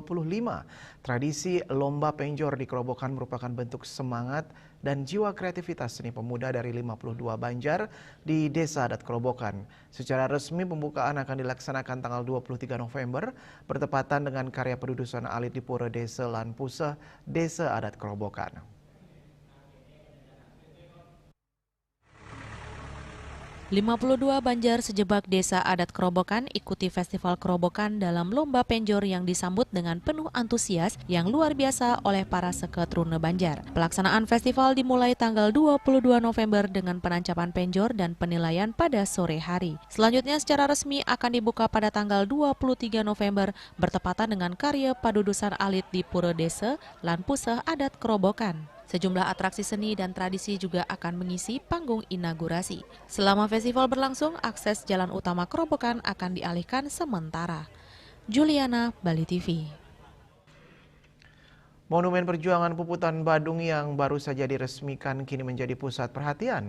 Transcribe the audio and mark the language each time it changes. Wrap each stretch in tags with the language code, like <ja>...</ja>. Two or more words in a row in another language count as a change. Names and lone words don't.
<id>Tradisi lomba penjor di Kerobokan merupakan bentuk semangat dan jiwa kreativitas seni pemuda dari 52 Banjar di Desa Adat Kerobokan. Secara resmi pembukaan akan dilaksanakan tanggal 23 November bertepatan dengan karya pedudusan alit di Pura Desa Lan Puseh, Desa Adat Kerobokan. 52 Banjar sejebak Desa Adat Kerobokan ikuti Festival Kerobokan dalam lomba penjor yang disambut dengan penuh antusias yang luar biasa oleh para seketrune Banjar. Pelaksanaan festival dimulai tanggal 22 November dengan penancapan penjor dan penilaian pada sore hari. Selanjutnya secara resmi akan dibuka pada tanggal 23 November bertepatan dengan karya padudusan alit di Pura Desa Lan Puseh Adat Kerobokan. Sejumlah atraksi seni dan tradisi juga akan mengisi panggung inaugurasi. Selama festival berlangsung, akses jalan utama Kerobokan akan dialihkan sementara. Juliana, Bali TV. Monumen Perjuangan Puputan Badung yang baru saja diresmikan kini menjadi pusat perhatian.</id>